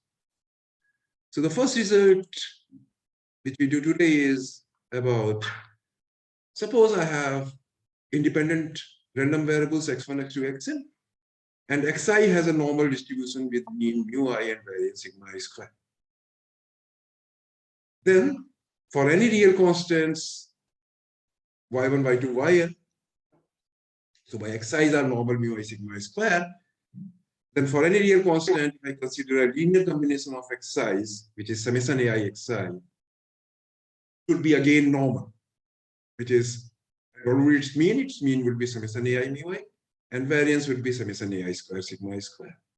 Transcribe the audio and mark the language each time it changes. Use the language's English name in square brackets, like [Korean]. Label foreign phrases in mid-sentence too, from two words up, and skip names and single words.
[English] So the first result which we do today is about, suppose I have independent random variables x1, x2, xn, and xi has a normal distribution with mean mu I and variance sigma I square. Then for any real constants y1, y2, yn, so my xi's are normal mu I sigma I square, then for any real constant, I consider a linear combination of xi's, which is summation ai xi, should be again normal, which is its mean would be summation ai mu I, and variance would be summation ai square sigma I square.